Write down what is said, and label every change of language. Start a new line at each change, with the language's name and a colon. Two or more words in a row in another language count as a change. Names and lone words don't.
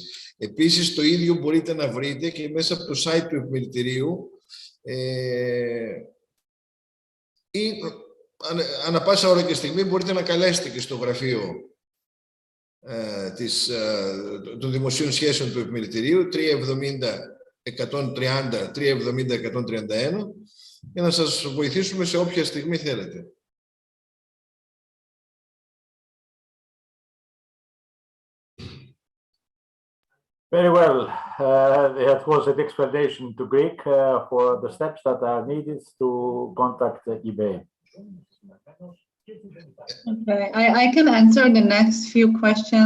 Greek: Επίσης, το ίδιο μπορείτε να βρείτε και μέσα από το site του Επιμελητηρίου ή ανά πάσα ώρα και στιγμή μπορείτε να καλέσετε και στο γραφείο των Δημοσίων Σχέσεων του Επιμελητηρίου 370-130-370-131 για να σας βοηθήσουμε σε όποια στιγμή θέλετε.
English: Very well. That was an explanation to Greek for the steps that are needed to contact eBay. Okay, I can answer the next few questions.